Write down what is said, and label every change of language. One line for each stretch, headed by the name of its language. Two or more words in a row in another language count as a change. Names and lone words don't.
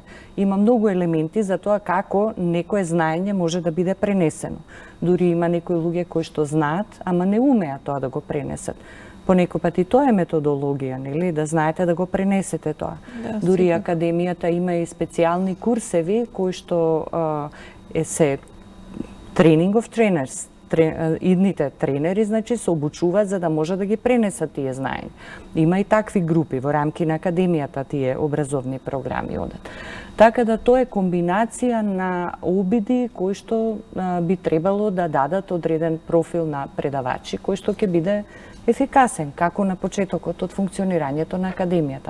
Macedonian: Има многу елементи за тоа како некое знаење може да биде пренесено. Дури има некои луѓе кои што знаат, ама не умеат тоа да го пренесат. Понекој пат и тоа е методологија, нели, да знаете да го пренесете тоа. Да, дури академијата има и специјални курсеви кои што се
English: training of trainers.
Macedonian: Идните тренери, значи, се обучуваат за да може да ги пренесат тие знаења. Има и такви групи во рамки на академијата, тие образовни програми одат. Така да тоа е комбинација на обиди кои што би требало да дадат одреден профил на предавачи, кој што ќе биде ефикасен, како на почетокот од функционирањето на академијата.